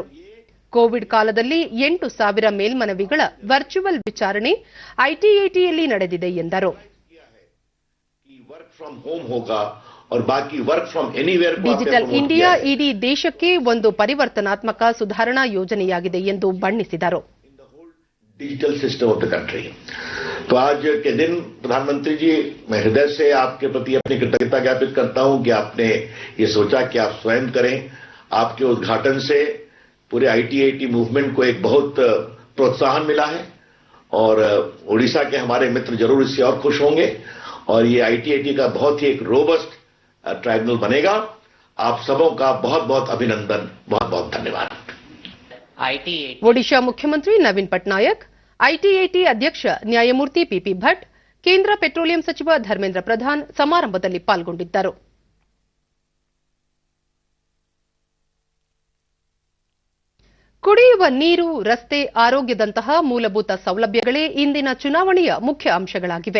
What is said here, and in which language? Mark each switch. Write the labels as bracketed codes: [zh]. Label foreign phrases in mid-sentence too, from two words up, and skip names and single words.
[kn] ಕೋವಿಡ್ ಕಾಲದಲ್ಲಿ 8,000 ಮೇಲ್ಮನವಿಗಳ ವರ್ಚುವಲ್ ವಿಚಾರಣೆ ಐಟಿಯಲ್ಲಿ ನಡೆದಿದೆ ಎಂದರು. ಡಿಜಿಟಲ್ ಇಂಡಿಯಾ ಇಡೀ ದೇಶಕ್ಕೆ ಒಂದು ಪರಿವರ್ತನಾತ್ಮಕ ಸುಧಾರಣಾ ಯೋಜನೆಯಾಗಿದೆ ಎಂದು ಬಣ್ಣಿಸಿದರು. [en] digital system of the country. [hi] तो आज के दिन प्रधानमंत्री जी, मैं हृदय से आपके प्रति अपनी कृतज्ञता ज्ञापित करता हूं कि आपने ये सोचा कि आप स्वयं करें। आपके उद्घाटन से पूरे [en] IT movement [hi] को एक बहुत प्रोत्साहन मिला है और उड़ीसा के हमारे मित्र जरूर इससे और खुश होंगे और ये आईटी का बहुत ही एक [en] robust tribunal [hi] बनेगा। आप सबों का बहुत बहुत अभिनंदन, बहुत बहुत धन्यवाद। [kn] ಒಡಿಶಾ ಮುಖ್ಯಮಂತ್ರಿ ನವೀನ್ ಪಟ್ನಾಯಕ್, ಐಟಿ ಅಧ್ಯಕ್ಷ ನ್ಯಾಯಮೂರ್ತಿ ಪಿಪಿ ಭಟ್, ಕೇಂದ್ರ ಪೆಟ್ರೋಲಿಯಂ ಸಚಿವ ಧರ್ಮೇಂದ್ರ ಪ್ರಧಾನ್ ಸಮಾರಂಭದಲ್ಲಿ ಪಾಲ್ಗೊಂಡಿದ್ದರು. ಕುಡಿಯುವ ನೀರು, ರಸ್ತೆ, ಆರೋಗ್ಯದಂತಹ ಮೂಲಭೂತ ಸೌಲಭ್ಯಗಳೇ ಇಂದಿನ ಚುನಾವಣೆಯ ಮುಖ್ಯ ಅಂಶಗಳಾಗಿವೆ.